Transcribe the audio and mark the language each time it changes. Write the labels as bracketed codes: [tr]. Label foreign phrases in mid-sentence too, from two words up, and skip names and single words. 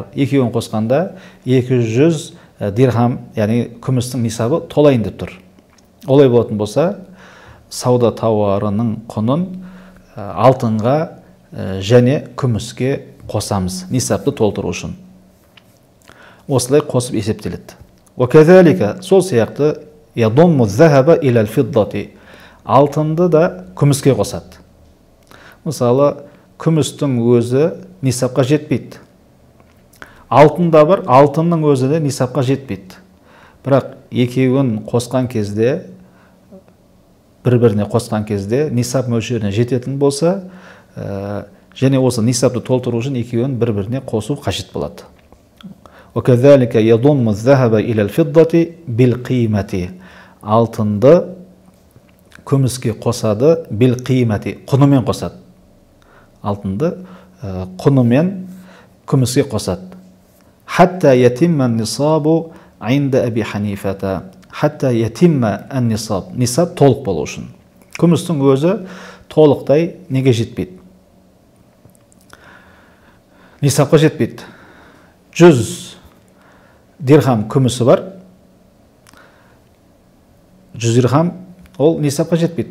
[kk] Екеуін қосқанда 200 дирхам, яғни күмістің нисабы толайын деп тұр. Олай болатын болса, сауда тауарының құнын алтынға және күміске қосамыз, нисапты толтыру үшін. Осылай қосып есептеледі. وَكَذَلِكَ сол сияқты [ar] يَضُمُّ الذَّهَبَ إِلَى الْفِضَّةِ [kk] алтынды да күміске қосады. Мысалы, күмістің өзі нисапқа жетпейді. Алтында бар, алтынның өзі де нисапқа жетпейді. Бірақ екеуін қосқан кезде, бір-біріне қосқан кезде нисап мөлшеріне жететін болса, және осы нисапты толтыру үшін екеуін бір-біріне қосу қажет болады. [ar] وَكَذَلِكَ يَضُمُّ الذَّهَبَ إِلَى الْفِضَّةِ بِالْقِيمَةِ [kk] алтынды күміске қосады, [ar] بِالْقِيمَةِ [kk] құнымен қосады. Алтынды құнымен күміске қосады. [ar] حَتَّى يَتِمَّ النِّصَابُ عِنْدَ أَبِي حَنِيفَةَ حَتَّى يَتِمَّ النِّصَابُ [kk] нисап толық болу үшін. Күмістің өзі толықтай неге жетпейді? Нисапқа жетпейді. 100 дирхам күмісі бар, 100 дирхам ол нисапқа жетпейді.